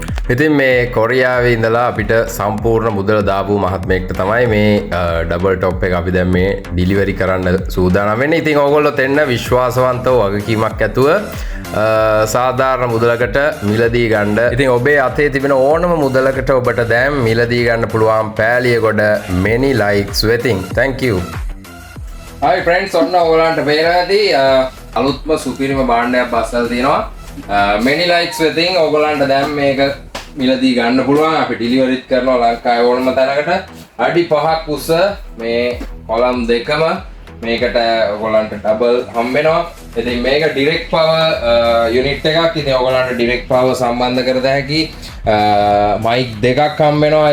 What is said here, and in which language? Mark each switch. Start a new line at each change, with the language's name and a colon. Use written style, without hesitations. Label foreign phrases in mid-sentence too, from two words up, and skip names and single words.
Sinhala: ඉතින් මේ කොරියාවේ ඉඳලා අපිට සම්පූර්ණ මුදල දාපු මහත්මයෙක්ට තමයි මේ ඩබල් টොප් එක අපි දැන් මේ ඩිලිවරි කරන්න සූදානම් වෙන්නේ. ඉතින් ඕගොල්ලෝ දෙන්න විශ්වාසවන්තව වගකීමක් ඇතුව සාධාරණ මුදලකට මිලදී ගන්න. ඉතින් ඔබේ අතේ තිබෙන ඕනම මුදලකට ඔබට දැන් මිලදී ගන්න පුළුවන් පෑලියගොඩ many likes වෙතින්. Thank you.
English: Hi friends,
Sinhala: ඔන්න ඔයගලන්ට පේනවාදී අලුත්ම සුපිරිම භාණ්ඩයක් බස්සලා තියෙනවා. many likes වෙතින් ඔයගලන්ට දැන් මේක මිලදී ගන්න පුළුවන්. අපි ඩිලිවරිත් කරනවා ලංකාවේ ඕනම තැනකට. අඩි 5ක් උස මේ කොලම් දෙකම මේකට ඔයගලන්ට ඩබල් හම්බ වෙනවා. ඉතින් මේක ඩිරෙක්ට් පවර් යුනිට් එකක්. ඉතින් ඔයගලන්ට ඩිරෙක්ට් පවර් සම්බන්ධ කර දෙහැකි මයික් දෙකක් හම්බ වෙනවා.